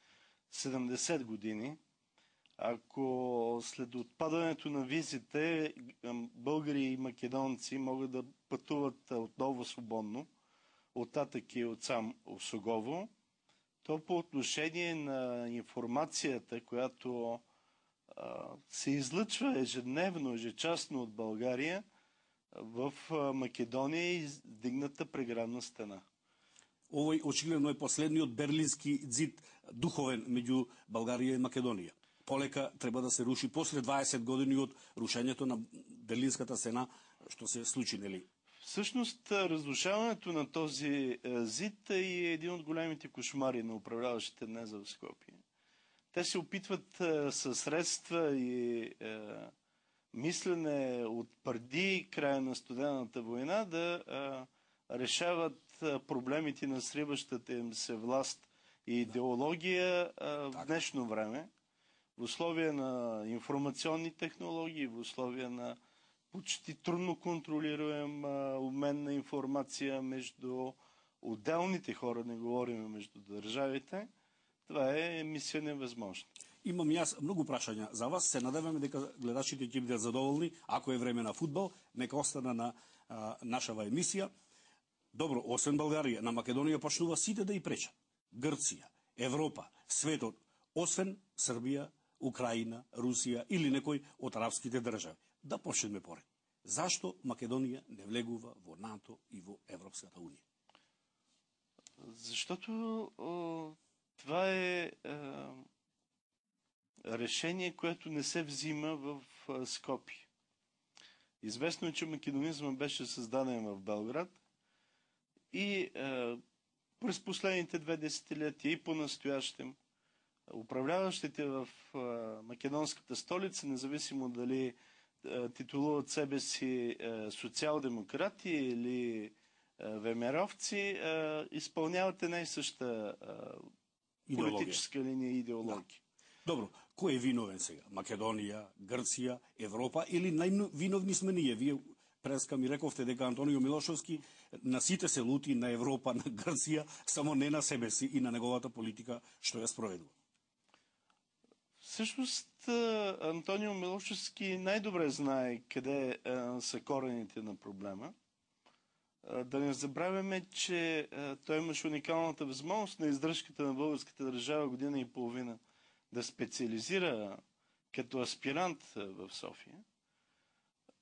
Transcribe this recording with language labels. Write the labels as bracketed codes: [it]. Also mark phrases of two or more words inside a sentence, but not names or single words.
[bg] 70 години, ако след отпадането на визите българи и македонци могат да пътуват отново свободно от Атаки и от сам Осогово, то по отношение на информацията, която се излъчва ежедневно, ежечасно от България, в Македония е издигната преградна стена. [mk] Овој очигледно е последниот берлински зид духовен меѓу Българија и Македонија. Полека треба да се руши после 20 години от рушењето на Берлинската стена, што се случи, нели? [bg] Всъщност, разрушаването на този зид е един от големите кошмари на управляващите днес в Скопие. Те се опитват със средства и мислене от преди края на студената война да решават проблемите на сриващата им се власт и идеология в днешно време, в условия на информационни технологии, в условия на почти трудно контролируем обмен на информация между отделните хора, не говорим между държавите, това е мисия невъзможна. [mk] Имам јас многу прашања за вас. Се надеваме дека гледачите ќе бидат задоволни. Ако е време на фудбал, нека остана на нашава емисија. Добро, освен Българија, на Македонија почнува сите да и пречат. Грција, Европа, светот, освен Србија, Украина, Русија или некој од арапските држави. Да почнеме поред. Зашто Македонија не влегува во НАТО и во Европската унија? [bg] Защото това е решение, което не се взима в Скопие. Известно е, че македонизма беше създаден в Белград и през последните 2 десетилетия и по-настоящем управляващите в македонската столица, независимо дали титулуват себе си социал-демократи или ВМРО-вци, изпълняват една и съща политическа линия и идеология. Да. [mk] Добро, кој е виновен сега? Македонија, Грција, Европа или највиновни сме ние? Вие преска ми рековте дека Антонио Милошовски на сите се лути на Европа, на Грција, само не на себе си и на неговата политика што ја спроведува. [bg] Всъщност Антонио Милошевски най-добре знае къде са корените на проблема. Да не забравяме, че той имаше уникалната възможност на издръжката на българската държава година и половина да специализира като аспирант в София.